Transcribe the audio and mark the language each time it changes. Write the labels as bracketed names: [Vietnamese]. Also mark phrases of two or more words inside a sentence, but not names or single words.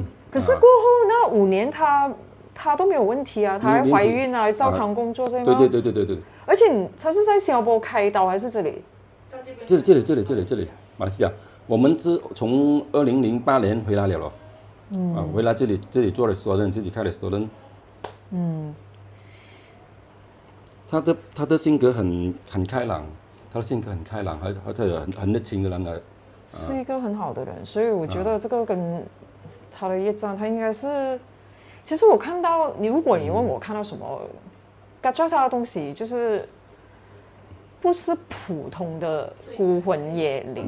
[Chinese] 可是過後那5年他都沒有問題啊，他還懷孕啊，照常工作，對嗎？對。而且他是在新加坡開刀還是這裡？這裡，馬來西亞。我們是從2008年回來了咯。回來這裡做restaurant，自己開 restaurant。他的性格很開朗，他很熱情的人來。是一個很好的人，所以我覺得這個跟他的業障，他應該是。其實我看到如果你問我看到什麼，感覺他的東西就是不是普通的孤魂野靈。